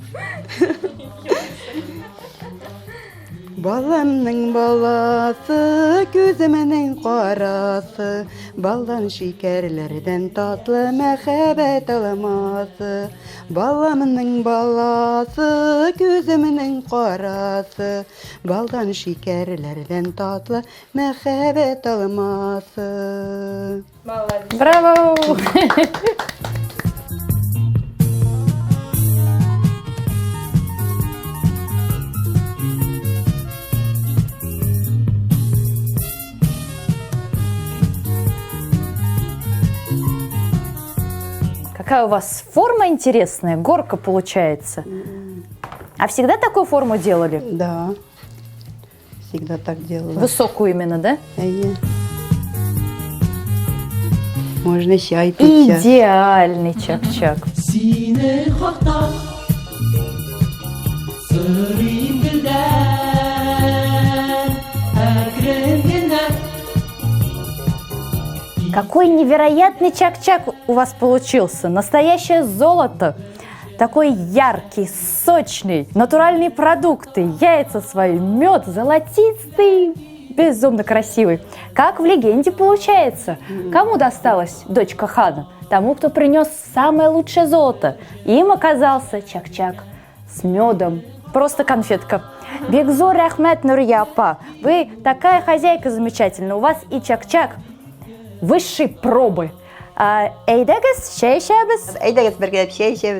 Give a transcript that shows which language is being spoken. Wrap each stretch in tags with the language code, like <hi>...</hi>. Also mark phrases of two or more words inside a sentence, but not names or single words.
<tt>Баламның баласы, күземнең карасы, балдан шикәрләрдән татлы мәхәббәт алмасы. Баламның баласы, күземнең карасы, балдан шикәрләрдән татлы мәхәббәт алмасы.</tt> <ru>Молодец. Браво! Какая у вас форма интересная, горка получается. А всегда такую форму делали? Да, всегда так делала. Высокую именно, да? Әйе. Можно чай пить. Идеальный чак-чак.</ru> <tt>Сине хакта сырым гүлдән әкрен генә.</tt> <ru>Какой невероятный чак-чак у вас получился. Настоящее золото. Такой яркий, сочный, натуральные продукты, яйца свои, мед золотистый, безумно красивый. Как в легенде получается. Кому досталась дочка хана? Тому, кто принес самое лучшее золото. Им оказался чак-чак с медом. Просто конфетка. Бекзор Ахмет Нурия апа, вы такая хозяйка замечательная. У вас и чак-чак высшей пробы.</ru> <tt>Әйдәгез, чәй эчәбез. Әйдәгез бергә чәй эчәбез.</tt>